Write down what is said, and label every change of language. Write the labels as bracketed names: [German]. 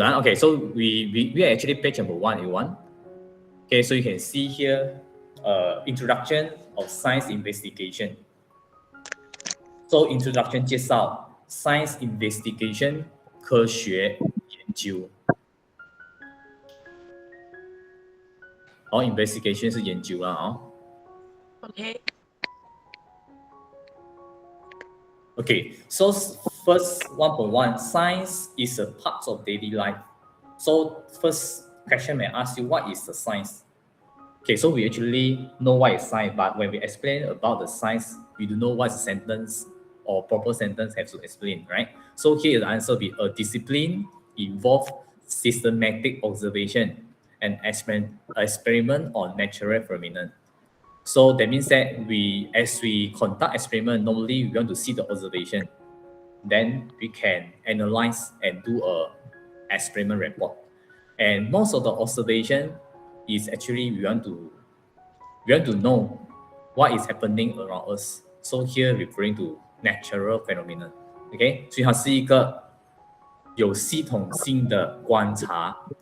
[English] Okay, so we are actually page number 1A1. Okay, so you can see here introduction of science investigation. So introduction [Chinese] 介绍 [English] science investigation [Chinese] 科学研究。 investigation 是研究啦 [English] Okay. Okay, so first 1.1, science is a part of daily life. So first question may ask you, what is the science? Okay, so we actually know what is science, but when we explain about the science, we don't know what sentence or proper sentence have to explain, right? So here the answer will be a discipline involve systematic observation and experiment on natural phenomena. So that means that as we conduct experiment, normally we want to see the observation. Then we can analyze and do a experiment report. And most of the observation is actually we want to know what is happening around us. So here referring to natural phenomena. [Chinese] Okay, 所以它是一个有系统性的观察。